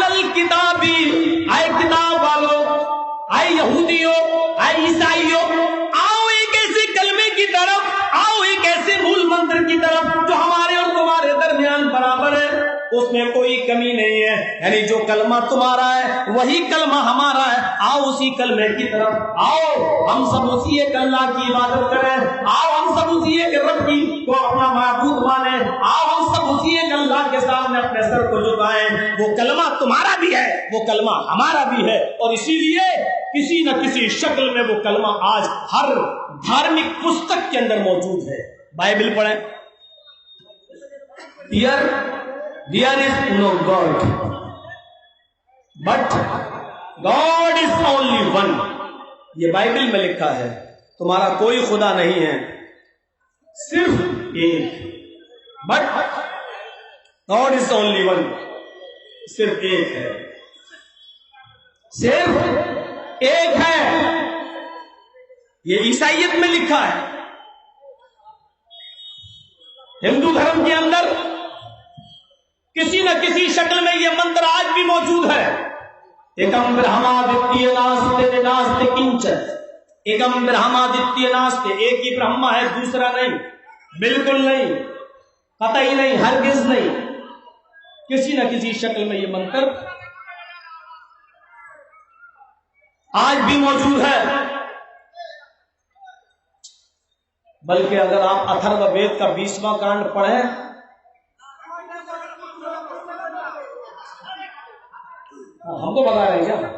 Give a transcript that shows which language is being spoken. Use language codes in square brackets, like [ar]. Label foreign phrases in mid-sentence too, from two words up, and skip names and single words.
[ur] الکتاب، اے کتاب والو، اے یہودیوں، اے عیسائیوں، آؤ ایک ایسے کلمے کی طرف، آؤ ایک ایسے مول منتر کی طرف جو ہمارے اور تمہارے درمیان برابر ہے، اس میں کوئی کمی نہیں ہے، یعنی جو کلمہ تمہارا ہے وہی کلمہ ہمارا ہے، آؤ اسی کلمے کی طرف، آؤ ہم سب اسی ایک اللہ کی عبادت کریں، آؤ ہم سب اسی ایک رب کی کو اپنا معبود مانیں، آؤ ہم سب اسی ایک اللہ کے سامنے اپنے سر کو جھکائیں۔ وہ کلمہ تمہارا بھی ہے، وہ کلمہ ہمارا بھی ہے، اور اسی لیے کسی نہ کسی شکل میں وہ کلمہ آج ہر دھارمک پستک کے اندر موجود ہے۔ بائبل پڑھیں، [en] There is no God, but God is only one۔ [ur] یہ بائبل میں لکھا ہے، تمہارا کوئی خدا نہیں ہے، صرف ایک، [en] but God is only one، [ur] صرف ایک ہے، صرف ایک ہے۔ یہ عیسائیت میں لکھا ہے، ہندو دھرم کے اندر کسی نہ کسی شکل میں یہ منتر آج بھی موجود ہے۔ [sa] एकम् ब्रह्माद्वितीय नास्ते नास्ते किञ्चन, एकम् ब्रह्माद्वितीय नास्ते, [ur] ایک ہی برہما ہے دوسرا نہیں، بالکل نہیں، قطعی نہیں، ہرگز نہیں۔ کسی نہ کسی شکل میں یہ منتر آج بھی موجود ہے، بلکہ اگر آپ اتھرو وید کا 20واں کانڈ پڑھیں، ہم کو بتا رہے ہیں کیا؟